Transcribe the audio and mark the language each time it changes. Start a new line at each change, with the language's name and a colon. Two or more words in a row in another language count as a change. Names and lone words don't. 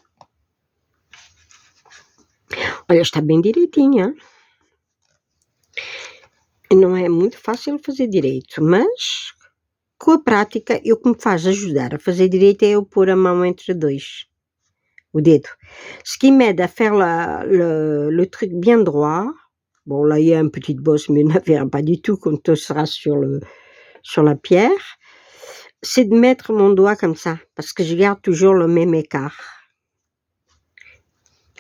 Portuguese: Olha, está bem direitinha. Não é muito fácil fazer direito, mas com a prática, o que me faz ajudar a fazer direito é eu pôr a mão entre o dedo.
French: Ce qui m'aide à faire le truc bien droit, bon là il y a une petite bosse, mais ne verra pas du tout quand on sera sur la pierre, c'est de mettre mon doigt comme ça, parce que je garde toujours le même écart.